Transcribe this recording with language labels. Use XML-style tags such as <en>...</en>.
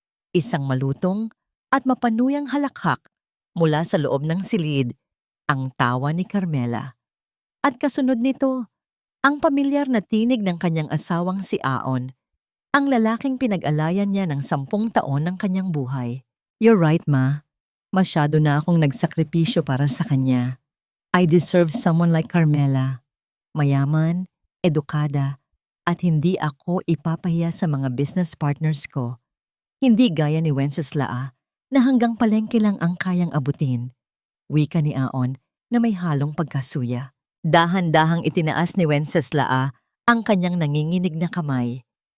<tl>Isang malutong at mapanuyang halakhak mula sa loob ng silid, ang tawa ni Carmela. At kasunod nito, ang pamilyar na tinig ng kanyang asawang si Aon, ang lalaking pinag-alayan niya ng 10 taon ng kanyang buhay.</tl> <en>You're right,</en> <tl>ma. Masyado na akong nagsakripisyo para sa kanya.</tl> <en>I deserve someone like Carmela.</en> <tl>Mayaman, edukada, at hindi ako ipapahiya sa mga business partners ko. Hindi gaya ni Wenceslao na hanggang palengke lang ang kayang abutin. Wika ni Aon na may halong pagkasuya. Dahan-dahang itinaas ni Wenceslao ang kanyang nanginginig na kamay.</tl>